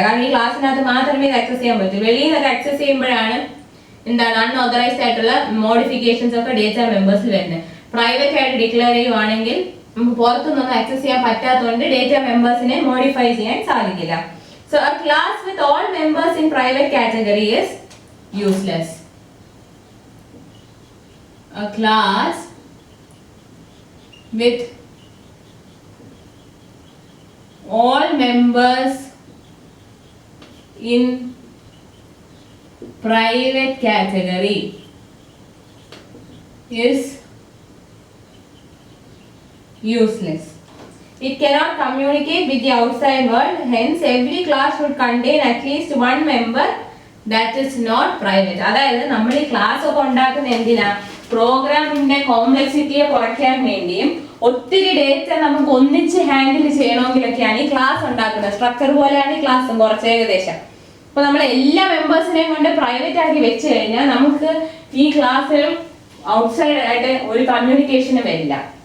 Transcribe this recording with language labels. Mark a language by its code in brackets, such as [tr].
[ml] കാരണം ഈ ക്ലാസ്സിനകത്ത് മാത്രമേ ഇത് ആക്സസ് ചെയ്യാൻ പറ്റൂ. വെളിയിൽ നിന്നൊക്കെ ആക്സസ് ചെയ്യുമ്പോഴാണ് അൺഓതറൈസ്ഡ് ആയിട്ടുള്ള മോഡിഫിക്കേഷൻസ് ഒക്കെ ഡേറ്റ മെമ്പേഴ്സിൽ വരുന്നത്. പ്രൈവറ്റ് ആയിട്ട് ഡിക്ലെയർ ചെയ്യുവാണെങ്കിൽ നമുക്ക് പുറത്തുനിന്നൊന്നും ആക്സസ് ചെയ്യാൻ പറ്റാത്തതുകൊണ്ട് ഡേറ്റ മെമ്പേഴ്സിനെ മോഡിഫൈ ചെയ്യാൻ സാധിക്കില്ല. [en] So a class with all members in private category is useless. A class with all members in private category is useless. It cannot communicate with the outside world. Hence, every class should contain at least one member that is not private. [ml] അതായത് നമ്മൾ ഈ class ഒക്കെ ഉണ്ടാക്കുന്ന എന്തിനാ? പ്രോഗ്രാമിന്റെ കോംപ്ലക്സിറ്റിയെ കുറയ്ക്കാൻ വേണ്ടിയും ഒത്തിരി ഡേറ്റ നമുക്ക് ഒന്നിച്ച് ഹാൻഡിൽ ചെയ്യണമെങ്കിലൊക്കെയാണ് ഈ ക്ലാസ് ഉണ്ടാക്കുന്നത്. സ്ട്രക്ചർ പോലെയാണ് ഈ ക്ലാസ് കുറച്ച് ഏകദേശം. അപ്പൊ നമ്മൾ എല്ലാ മെമ്പേഴ്സിനെയും കൊണ്ട് പ്രൈവറ്റ് ആക്കി വെച്ച് കഴിഞ്ഞാൽ നമുക്ക് ഈ ക്ലാസ്സിലും [en] outside ആയിട്ട് [ml] ഒരു കമ്മ്യൂണിക്കേഷനും വരില്ല.